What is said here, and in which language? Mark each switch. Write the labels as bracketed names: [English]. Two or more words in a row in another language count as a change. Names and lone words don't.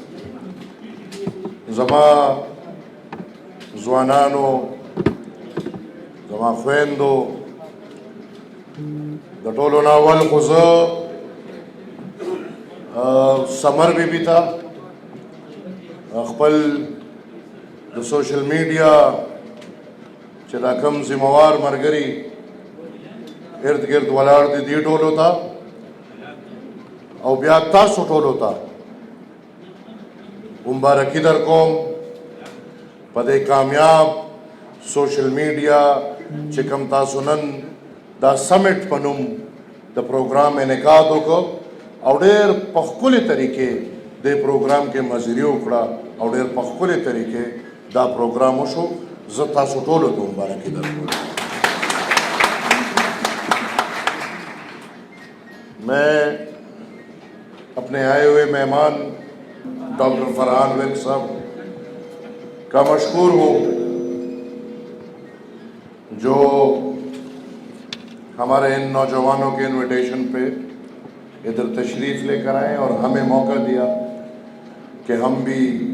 [Pashto] زما ځوانانو، زما خویندو، د ټولو نه اول خو زه سمر بیبي ته خپل د [English] social media [Pashto] چې دا کوم ذمہوار ملګري ارد گرد ولاړ دي دې ټولو ته او بیا تاسو ټولو ته مبارکي در کوم په دې کامیاب [English] social media [Pashto] چې کوم تاسو نن دا سمټ په نوم د پروګرام انعقاد وکړو او ډېر په ښکلې طریقې دې پروګرام کې مزري وکړه او ډېر په ښکلې طریقې دا پروګرام وشو. زه تاسو ټولو ته مبارکي در کوم. [Urdu] میں اپنے آئے ہوئے مہمان ڈاکٹر فرحان ویک صاحب کا مشکور ہوں جو ہمارے ان نوجوانوں کے انویٹیشن پہ ادھر تشریف لے کر آئے اور ہمیں موقع دیا کہ ہم بھی